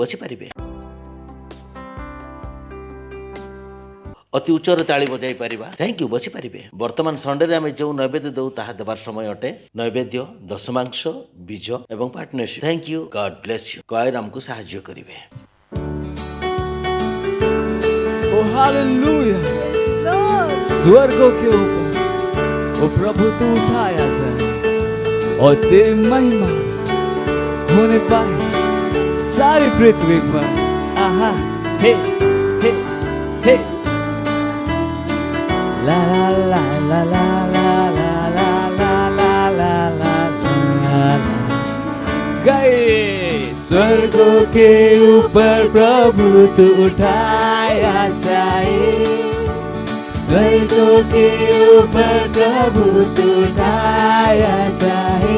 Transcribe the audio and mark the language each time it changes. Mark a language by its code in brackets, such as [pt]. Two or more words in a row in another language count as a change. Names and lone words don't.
[or] ବସିପାରିବେ, ଅତି ଉଚ୍ଚରେ ତାଳି ବଜାଇ ପାରିବା। [en] thank you. [or] ବସିପାରିବେ। ବର୍ତ୍ତମାନ ସଣ୍ଡେରେ ଆମେ ଯେଉଁ ନୈବେଦ୍ୟ ଦେଉ ତାହା ଦେବାର ସମୟ ଅଟେ। ନୈବେଦ୍ୟ, ଦଶମାଂଶ, ବୀଜ ଏବଂ ପାର୍ଟନରସିପ୍। [en] Thank you. God bless you. [or] କଏର ଆମକୁ ସାହାଯ୍ୟ କରିବେ। [hi] ओ हालेलुया। स्वर्गों के ऊपर ओ प्रभु तू उठाया जाए और तेरी महिमा होने पाए सारी पृथ्वी पर। आहा, हे हे हे, ला ला ला ला ला ला ला ला ला ला ला ला। गए स्वर्गों के ऊपर प्रभु तू उठाया जाए, स्वर्गों के ऊपर प्रभु तू उठाया जाए।